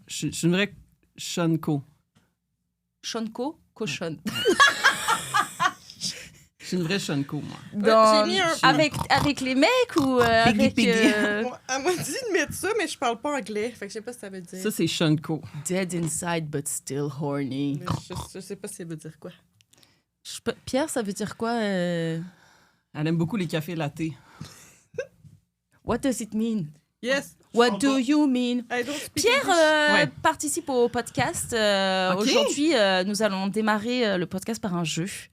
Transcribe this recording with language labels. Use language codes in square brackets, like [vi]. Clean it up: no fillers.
[fr] Je suis une vraie Shonko. Shonko, cochonne. Je suis une vraie Shonko, moi. Dans- j'ai mis un- avec les mecs ou avec... [en] Piggy. [fr] Elle m'a dit de mettre ça, mais je parle pas anglais. Fait que je sais pas ce que ça veut dire. Ça, c'est Shonko. [en] Dead inside but still horny. [fr] Mais je sais pas si ça veut dire quoi. Pierre, ça veut dire quoi? Elle aime beaucoup les cafés latte. [en] What does it mean? Yes. What do you mean? I don't speak [fr] Pierre [en] English. [fr] Ouais. participe au podcast. Ok. Aujourd'hui, nous allons démarrer le podcast par un jeu.